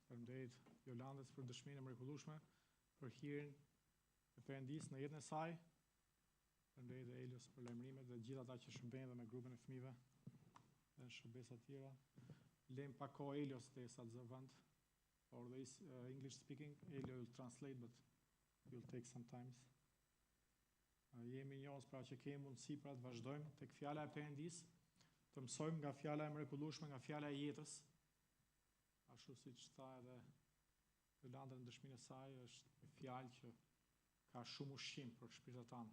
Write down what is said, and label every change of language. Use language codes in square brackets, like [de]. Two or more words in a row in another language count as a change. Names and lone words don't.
[sq] Faleminderit Jolandës për dëshminë e mrekullueshme, për hirin e Perëndis në jetën e saj. Faleminderit dhe Elios për lajmërimet dhe gjithë ata që shërbejnë dhe me grupin e fëmijëve dhe në shërbesa të tjera. Lem pak kohë Elios derisa të zë vend. [en] For this English speaking, Elio will translate, but it will take some time. [sq] Jemi njohës pra që kemi mundësi pra të vazhdojmë tek fjala e Perëndis, të mësojmë nga fjala e mrekullueshme, nga fjala e jetës. Ashtu siç tha edhe Jolanda në dëshminë e saj, është një fjalë që ka shumë ushqim për shpirtin tanë.